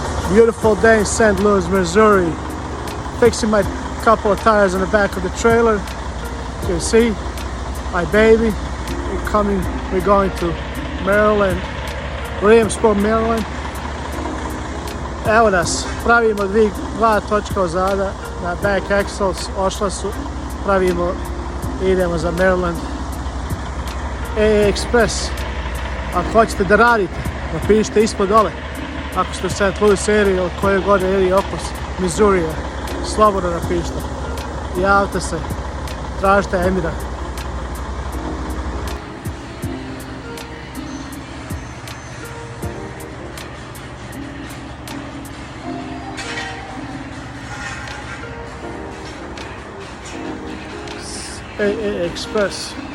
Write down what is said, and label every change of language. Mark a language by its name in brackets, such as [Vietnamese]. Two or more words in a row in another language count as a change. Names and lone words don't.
[English] Beautiful day in St. Louis, Missouri. Fixing my couple of tires on the back of the trailer. You can see my baby. We're going to Maryland, Williamsport, Maryland. [Bosnian] Evo nas, pravimo dva točka ozada na [English] back axles, [Bosnian] ošla su, idemo za Maryland. AA Express, ako hoćete da radite, napišite ispod dole. Ako ste u St. Louis area ili koje god area oko Missouri, slobodno napišite. Javite se, tražite Emira. AA Express.